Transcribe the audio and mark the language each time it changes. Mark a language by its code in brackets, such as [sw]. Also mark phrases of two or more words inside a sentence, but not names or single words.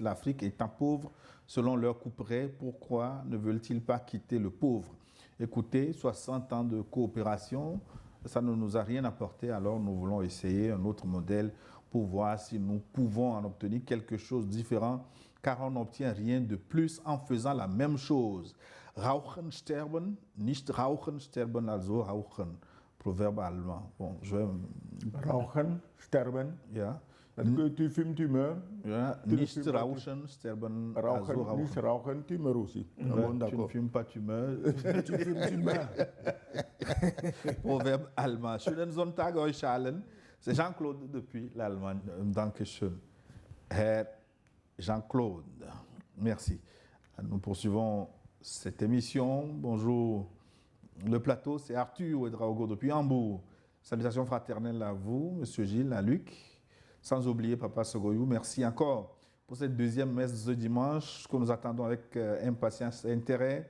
[fr] L'Afrique étant pauvre, selon leur couperet, pourquoi ne veulent-ils pas quitter le pauvre? Écoutez, 60 ans de coopération, ça ne nous a rien apporté, alors nous voulons essayer un autre modèle pour voir si nous pouvons en obtenir quelque chose de différent, car on n'obtient rien de plus en faisant la même chose. [de] Rauchen sterben, nicht rauchen sterben, also rauchen. [fr] Proverbe allemand. Bon, [de] Rauchen sterben. Ja. [fr] Parce que tu fumes, tu meurs. [de] Ja, [fr] Tu ne [de] nicht [fr] fumes pas, [de] rauchen, sterben, also Rauchen, nicht rauchen. rauchen, [fr] tu meurs aussi. Ah Ouais, bon, tu ne d'accord. fumes pas, tu meurs. Tu fumes, tu meurs. Proverbe allemand. [de] Schönen Sonntag euch allen. [fr] C'est Jean-Claude depuis l'Allemagne. [de] Dankeschön. Herr Jean-Claude. [fr] Merci. Nous poursuivons cette émission. Bonjour. Le plateau, c'est Arthur Ouedraogo depuis Hambourg. Salutations fraternelles à vous, Monsieur Gilles, à Luc. Sans oublier Papa Sogoyou. Merci encore pour cette deuxième messe de ce dimanche que nous attendons avec impatience et intérêt.